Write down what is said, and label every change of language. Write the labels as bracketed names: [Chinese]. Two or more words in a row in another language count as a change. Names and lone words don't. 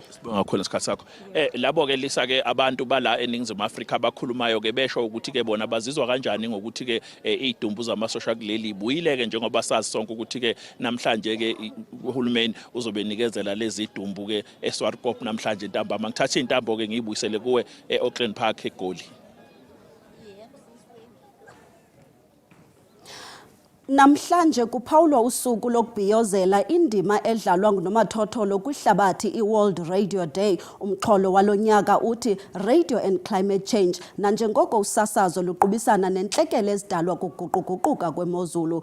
[Zulu] Sibonga kakhulu ngesikhathi sakho. Labo ke lisa ke abantu bala eningizimu Afrika abakhulumayo ke besho ukuthi ke bona bazizwa kanjani ngokuthi ke idumbu zamasosha kuleli buyile ke njengoba sazi sonke ukuthi ke namhlanje ke uhulumeni uzobe nikezela lezi idumbu ke eSwartkop namhlanje ntambama. Ngithatha intambo ke ngiyibuyisele kuwe eAuckland Park eGoli. [Xhosa] Namhlanje kuphawulwa usuku lokubhiyozela indima edlalwa nguNomathotholo kwihlabathi iWorld Radio Day. Umxholo walonyaka uthi [English] Radio and Climate Change [Xhosa] nanjengoko usasazo luqubisana nentlekele ezidalwa kuguquguquka kwemozulu.